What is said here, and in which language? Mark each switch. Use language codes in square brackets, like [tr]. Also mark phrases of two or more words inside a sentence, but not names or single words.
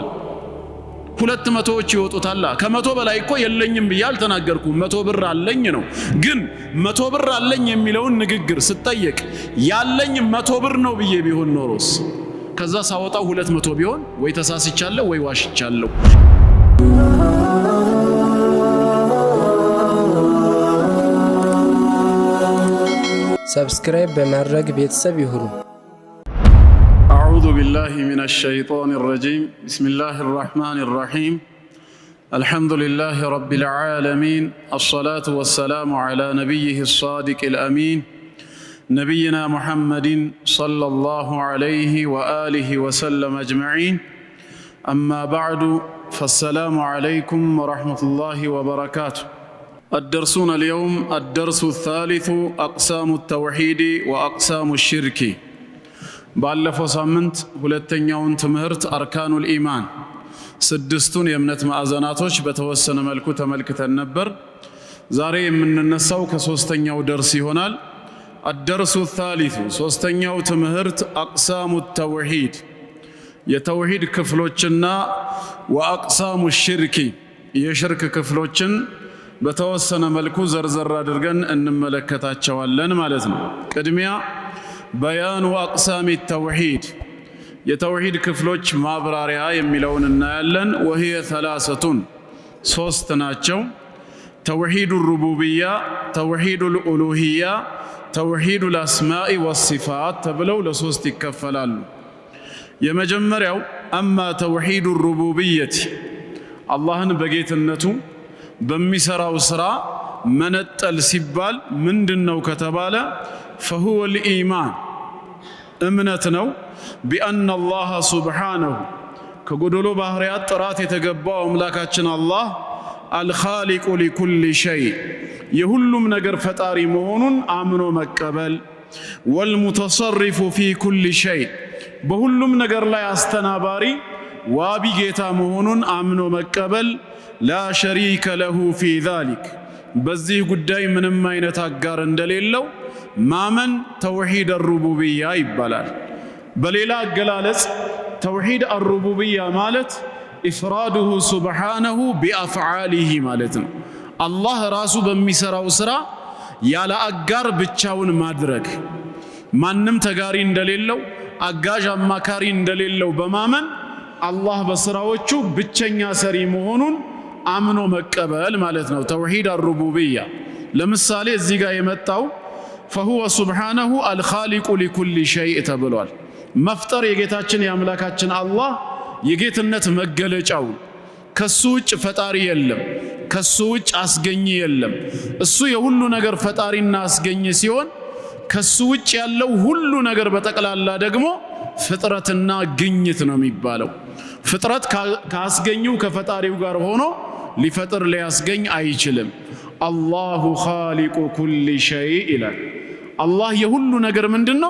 [am] 200ዎች ይወጡታል። ከ100 በላይ እኮ የለኝም ብዬ አልተናገርኩም። 100 ብር አለኝ ነው። ግን 100 ብር አለኝ የሚለውን ንግግር ስጠየቅ ያለኝ 100 ብር ነው ብዬ ቢሆን ኖሮስ ከዛ ሳወጣው 200 ቢሆን ወይ ተሳስቻለሁ ወይ ዋሽቻለሁ። ሰብስክራይብ በማድረግ ቤተሰብ ይሁኑ። [ar] أعوذ بالله من الشيطان الرجيم بسم الله الرحمن الرحيم الحمد لله رب العالمين الصلاة والسلام على نبيه الصادق الأمين نبينا محمد صلى الله عليه وآله وسلم أجمعين أما بعد فالسلام عليكم ورحمة الله وبركاته. الدرسون اليوم الدرس الثالث أقسام التوحيد وأقسام الشرك. [am] ባለፈው ሳምንት ሁለተኛውን ትምህርት አርካኑል ኢማን ስድስቱን የእምነት ማዕዘናቶች በተወሰነ መልኩ ተመልክተን ነበር። ዛሬ የምንነሳው ከሶስተኛው ደርስ ይሆናል። [ar] الدرس الثالث [am] ሶስተኛው ትምህርት [ar] أقسام التوحيد [am] የተውሂድ ክፍሎችና [ar] وأقسام الشرك [am] የሽርክ ክፍሎችን በተወሰነ መልኩ ዘርዘር አድርገን እንመለከታቸዋለን ማለት ነው። ቅድሚያ [ar] بيان أقسام التوحيد [am] የተውሂድ ክፍሎች ማብራሪያ የሚለውን እናያለን። [ar] وهي ثلاثة [am] ሶስት ናቸው። [ar] توحيد الربوبية፣ توحيد الألوهية፣ توحيد الأسماء والصفات [am] ተብለው ለሶስት ይከፈላሉ። የመጀመሪያው [ar] أما توحيد الربوبية [am] አላህን በጌትነቱ በሚሰራው ስራ መነጠል ሲባል ምንድነው ከተባለ [ar] فهو الإيمان [am] እምነትነው [ar] بأن الله سبحانه [am] ከጎደሎ ባህሪያት ጥራት የተገባው አምላካችን አላህ [ar] الخالق لكل شيء [am] የሁሉም ነገር ፈጣሪ መሆኑን አምኖ መቀበል [ar] والمتصرف في كل شيء [am] በሁሉም ነገር ላይ አስተናባሪ ዋቢ ጌታ መሆኑን አምኖ መቀበል [ar] لا شريك له في ذلك [am] በዚህ ጉዳይ ምንም አይነት አጋር እንደሌለው ማመን [ar] توحيد الربوبية [am] ይባላል። በሌላ አገላለጽ [ar] توحيد الربوبية [am] ማለት [ar] إفراده سبحانه بأفعاله [am] ማለት ነው። አላህ ራሱ በሚሰራው ስራ ያለ አጋር ብቻውን ማድረግ፣ ማንም ተጋሪ እንደሌለው አጋዥ አማካሪ እንደሌለው በማመን አላህ በስራዎቹ ብቸኛ ሰሪ መሆኑን አምኖ መቀበል ማለት ነው [ar] توحيد الربوبية። [am] ለምሳሌ እዚህ ጋር የመጣው [ar] فهو سبحانه الخالق لكل شيء [am] ተብሏል። መፍጠር የጌታችን የአምላካችን አላህ የጌትነት መገለጫው፣ ከሱ ውጭ ፈጣሪ የለም፣ ከሱ ውጭ አስገኝ የለም። እሱ የሁሉ ነገር ፈጣሪና አስገኝ ሲሆን ከሱ ውጭ ያለው ሁሉ ነገር በጠቅላላ ደግሞ ፍጥረትና ግኝት ነው የሚባለው። ፍጥረት ካስገኘው ከፈጣሪው ጋር ሆኖ ሊፈጥር ሊያስገኝ አይችልም። [ar] الله خالق كل شيء [am] ይላል። አላህ የሁሉ ነገር ምንድነው?